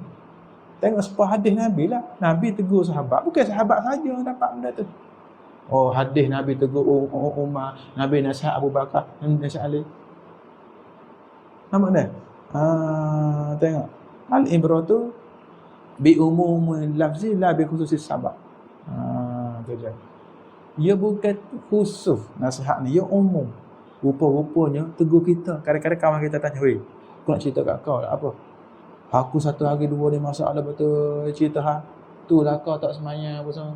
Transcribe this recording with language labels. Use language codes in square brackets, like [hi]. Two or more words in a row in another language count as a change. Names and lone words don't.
[ms] Tengok sebuah hadis Nabi lah. Nabi tegur sahabat. Bukan sahabat saja yang dapat benda tu. Oh, hadis Nabi tegur Umar, Nabi nasihat Abu Bakar, Nabi nasihat Ali. Nampak tak? Tengok. [ar] العبرة بعموم اللفظ لا بخصوص السبب. [ms] Tu je. Ia bukan khusus nasihat ni, ia umum. Rupa-rupanya tegur kita. Kadang-kadang kawan kita tanya, "Weh, aku nak cerita kat kau apa? Aku satu hari dua ni masalah betul cerita tu lah kau tak semayang apa semua."